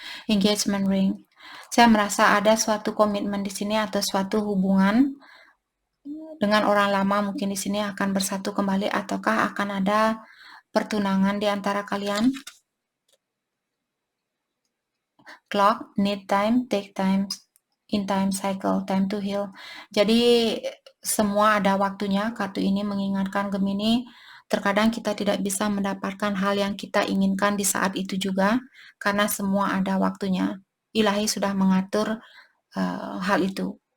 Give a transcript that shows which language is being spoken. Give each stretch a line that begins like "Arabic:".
English: Engagement ring.
Indonesian: Saya merasa ada suatu komitmen di sini atau suatu hubungan dengan orang lama mungkin di sini akan bersatu kembali, ataukah akan ada pertunangan di antara kalian.
English: Clock, need time, take time, in time cycle, time to heal.
Indonesian: Jadi semua ada waktunya. Kartu ini mengingatkan Gemini, terkadang kita tidak bisa mendapatkan hal yang kita inginkan di saat itu juga, karena semua ada waktunya. Ilahi sudah mengatur hal itu.